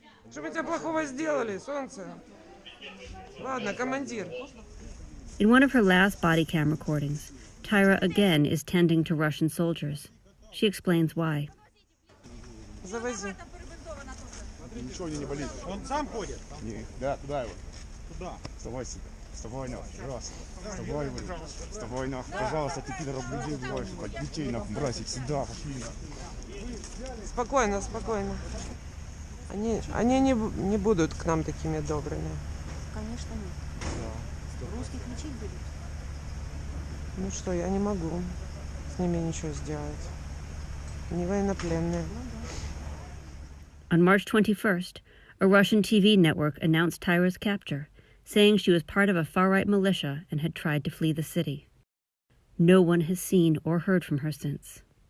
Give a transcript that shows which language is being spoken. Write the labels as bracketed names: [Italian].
[Russian] Что мы тебе плохого сделали, солнце? Ладно, командир. [English] In one of her last body cam recordings, Taira again is tending to Russian soldiers. She explains why. [Russian] Завози. Ничего не болит. Он сам ходит? Да, куда его? Туда. Вставай сюда. Вставай нахуй, раз. Вставай, вставай нахуй. Пожалуйста, ты пидоров людей убиваешь, хоть детей нахуй, бросить сюда, пошли нахуй. Спокойно, спокойно. Они не будут к нам такими добрыми. Конечно нет. Да. Русских лечить будут? Ну что, я не могу с ними ничего сделать. Они военнопленные. [English] On March 21st, a Russian TV network announced Taira's capture, saying she was part of a far-right militia and had tried to flee the city. No one has seen or heard from her since.